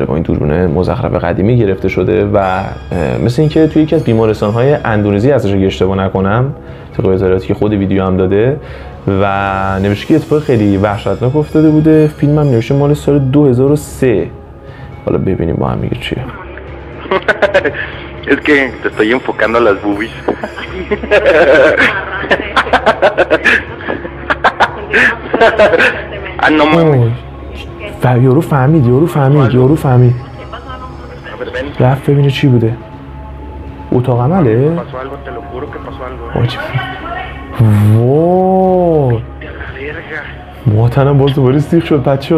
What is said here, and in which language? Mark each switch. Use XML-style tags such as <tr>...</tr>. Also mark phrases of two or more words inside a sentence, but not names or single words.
<fa>با این دوربین مزخرف قدیمی گرفته شده و مثل اینکه توی یکی از بیمارستان‌های اندونزی ازش اگه اشتباه نکنم طبق اطلاعاتی که خود ویدیو هم داده و نوشته که اتفاق خیلی وحشتناک افتاده بوده. فیلم هم نوشته مال سال 2003. حالا ببینیم با هم میگه چیه.</fa> <es>Es que te estoy enfocando a las boobies. Ah, no mames.</es> <fa>یارو فهمید. رفت ببینه چی بوده. اتاق عمله؟ وای موتنم باز دوباره سیخ شد بچه.</fa>